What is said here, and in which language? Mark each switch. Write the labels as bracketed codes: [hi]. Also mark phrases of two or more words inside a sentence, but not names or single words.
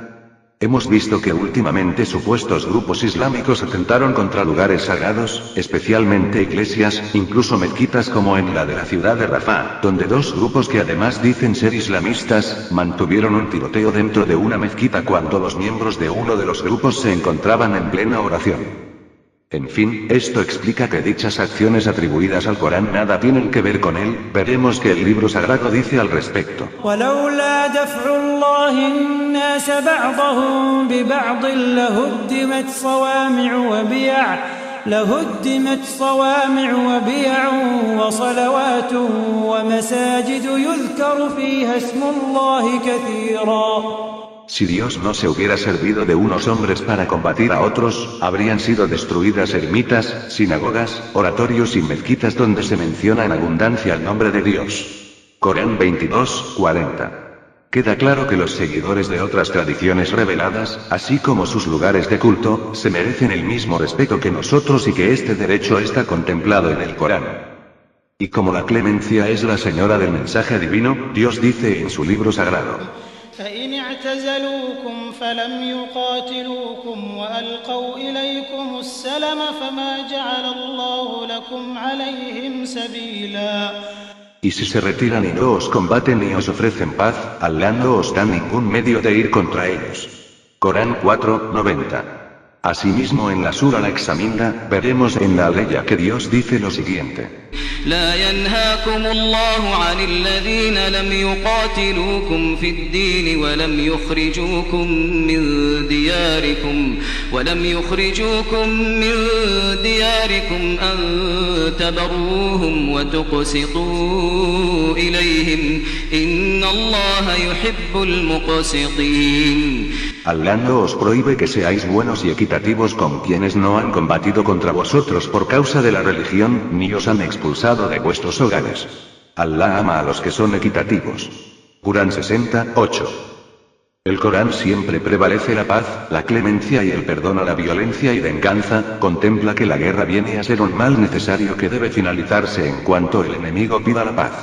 [es] Hemos visto que últimamente supuestos grupos islámicos atentaron contra lugares sagrados, especialmente iglesias, incluso mezquitas como en la de la ciudad de Rafah, donde dos grupos que además dicen ser islamistas, mantuvieron un tiroteo dentro de una mezquita cuando los miembros de uno de los grupos se encontraban en plena oración. En fin, esto explica que dichas acciones atribuidas al Corán nada tienen que ver con él. Veremos que el libro sagrado dice al respecto. [ar] لهدمت صوامع وبيع وصلوات ومساجد يذكر فيها اسم الله كثيرا. [es] Si Dios no se hubiera servido de unos hombres para combatir a otros, habrían sido destruidas ermitas, sinagogas, oratorios y mezquitas donde se menciona en abundancia el nombre de Dios. Corán 22, 40. Queda claro que los seguidores de otras tradiciones reveladas, así como sus lugares de culto, se merecen el mismo respeto que nosotros y que este derecho está contemplado en el Corán. Y como la clemencia es la señora del mensaje divino, Dios dice en su libro sagrado: [ar] فإن اعتزلوكم فلم يقاتلوكم وألقوا إليكم السلم فما جعل الله لكم عليهم سبيلا. [es] Y si se retiran y no os combaten ni os ofrecen paz, Allah no os da ningún medio de ir contra ellos. Corán 4, 90. Asimismo en la sura Al-Examinda, veremos en la aleya que Dios dice lo siguiente. [ar] لا ينهاكم الله عن الذين لم يقاتلوكم في الدين ولم يخرجوكم من دياركم أن تبروهم وتقسطوا إليهم إن الله يحب المقسطين. [es] Allah no os prohíbe que seáis buenos y equitativos con quienes no han combatido contra vosotros por causa de la religión, ni os han expulsado de vuestros hogares. Allah ama a los que son equitativos. Corán 68. El Corán siempre prevalece la paz, la clemencia y el perdón a la violencia y venganza, contempla que la guerra viene a ser un mal necesario que debe finalizarse en cuanto el enemigo pida la paz.